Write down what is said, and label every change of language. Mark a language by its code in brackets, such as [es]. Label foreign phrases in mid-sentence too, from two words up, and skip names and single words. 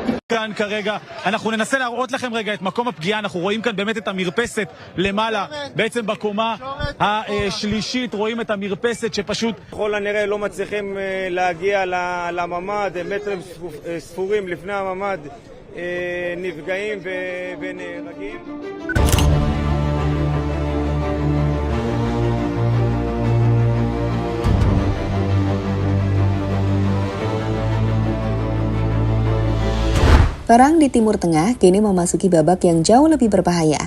[he] כאן כרגע, אנחנו ננסה להראות לכם רגע את מקום הפגיעה. אנחנו רואים כאן באמת את המרפסת למעלה, בעצם בקומה השלישית רואים את המרפסת שפשוט ככל הנראה לא מצליחים להגיע לממ"ד, מטרים ספורים לפני הממ"ד נפגעים ונהרגים. [id] Perang di Timur Tengah kini memasuki babak yang jauh lebih berbahaya.